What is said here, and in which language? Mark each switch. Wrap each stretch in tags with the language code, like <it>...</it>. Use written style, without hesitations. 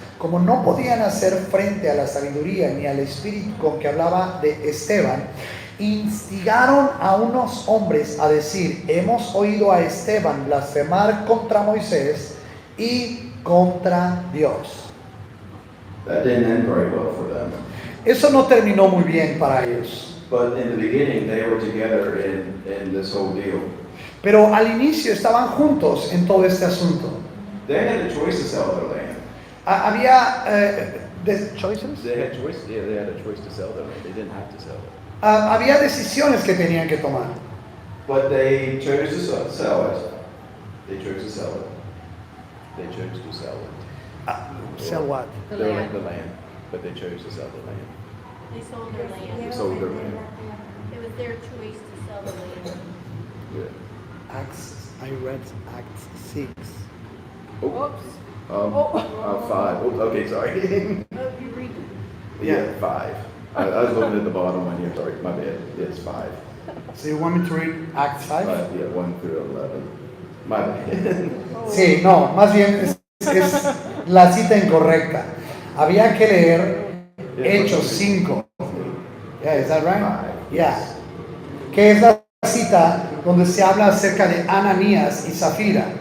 <es>Como no podían hacer frente a la sabiduría ni al espíritu con que hablaba de Esteban, instigaron a unos hombres a decir: hemos oído a Esteban blasfemar contra Moisés y contra Dios.</es> <en>That didn't end very well for them.</en> <es>Eso no terminó muy bien para ellos.</es> <en>But in the beginning, they were together in this whole deal.</en> <es>Pero al inicio estaban juntos en todo este asunto.</es> <en>They had a choice to sell their land.</en> <es>Había choices.</es> <en>They had choice. Yeah, they had a choice to sell them. They didn't have to sell it.</en> <es>Había decisiones que tenían que tomar.</es> <en>But they chose to sell it. They chose to sell it. They chose to sell it. Sell what? The They land. the land, but they chose to sell the land. They sold their land. They sold their land. It was their choice to sell the land. Yeah. Acts. I read Acts 6. Oops. 5. Oops, okay, sorry. Oh, you read it. Yeah, 5. I was looking at the bottom one here. Sorry, my bad. It's 5. So you want me to read Acts 5? Yeah, 1 through 11. My bad.</en> <es>Sí, no, más bien es la cita incorrecta. Había que leer Hechos 5.</es> <en>Yeah, is that right? Yeah.</en> <es>Que es la cita donde se habla acerca de Ananías y Zafira.</es>